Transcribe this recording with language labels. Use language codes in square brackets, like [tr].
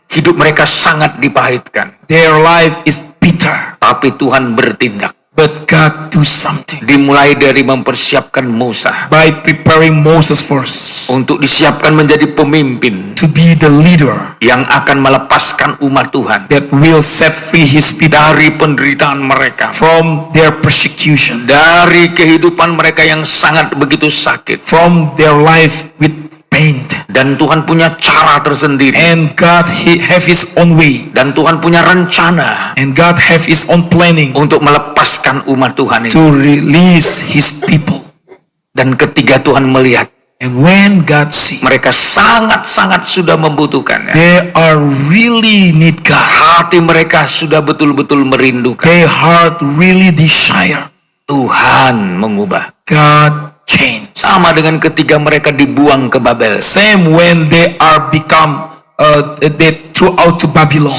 [id] hidup mereka sangat dipahitkan. [en] their life is bitter. [id] Tapi Tuhan bertindak. [en] But God do something. [id] Dimulai dari mempersiapkan Musa [en] By preparing Moses first [id] untuk disiapkan menjadi pemimpin [en] to be the leader [id] yang akan melepaskan umat Tuhan [en] that will set free his people [id] dari penderitaan mereka, [en] from their persecution, [id] dari kehidupan mereka yang sangat begitu sakit. [en] from their life with pain. [id] Dan Tuhan punya cara tersendiri, [en] And God have his own way. [id] dan Tuhan punya rencana [en] And God have his own planning [id] untuk melepaskan umat Tuhan [en] to [id] ini. [en] release his people. [id] Dan ketika Tuhan melihat [en] And when God see, [id] mereka sangat-sangat sudah membutuhkannya, [en] they are really need God. [id] hati mereka sudah betul-betul merindukan, [en] Their heart really desire. [id] Tuhan mengubah. [en] God change. [id] Sama dengan ketika mereka dibuang ke Babel [en] Same when they are become they threw out to Babylon